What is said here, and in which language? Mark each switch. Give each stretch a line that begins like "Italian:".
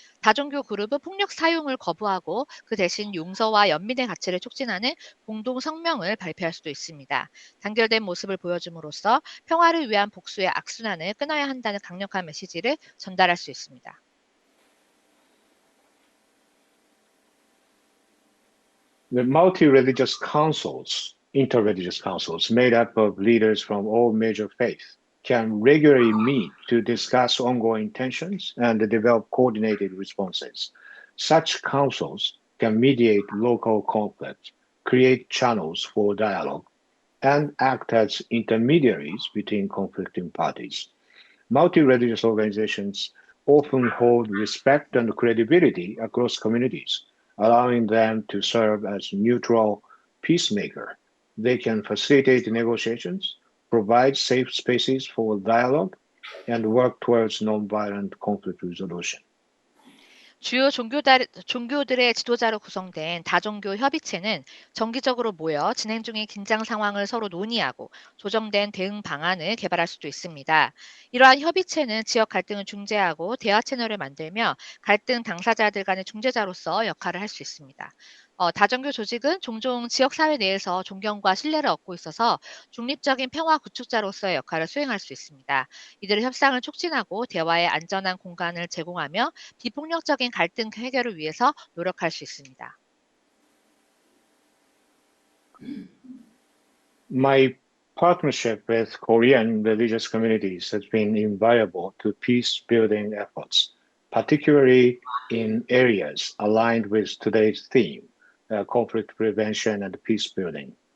Korean: 다종교 그룹은 폭력 사용을 거부하고 그 대신 용서와 연민의 가치를 촉진하는 공동 성명을 발표할 수도 있습니다. 단결된 모습을 보여줌으로써 평화를 위한 복수의 악순환을 끊어야 한다는 강력한 메시지를 전달할 수 있습니다.
English: The multi-religious councils, inter-religious councils made up of leaders from all major faiths, can regularly meet to discuss ongoing tensions and develop coordinated responses. Such councils can mediate local conflicts, create channels for dialogue, and act as intermediaries between conflicting parties. Multi-religious organizations often hold respect and credibility across communities, allowing them to serve as neutral peacemaker. They can facilitate negotiations, provide safe spaces for dialogue, and work towards nonviolent conflict resolution.
Korean: 주요 종교들의 지도자로 구성된 다종교 협의체는 정기적으로 모여 진행 중인 긴장 상황을 서로 논의하고 조정된 대응 방안을 개발할 수도 있습니다. 이러한 협의체는 지역 갈등을 중재하고 대화 채널을 만들며 갈등 당사자들 간의 중재자로서 역할을 할 수 있습니다. 다종교 조직은 종종 지역사회 내에서 존경과 신뢰를 얻고 있어서 중립적인 평화 구축자로서의 역할을 수행할 수 있습니다. 이들은 협상을 촉진하고 대화의 안전한 공간을 제공하며 비폭력적인 갈등 해결을 위해서 노력할 수 있습니다.
English: My partnership with Korean religious communities has been invaluable to peace building efforts, particularly in areas aligned with today's theme, conflict prevention and peace building.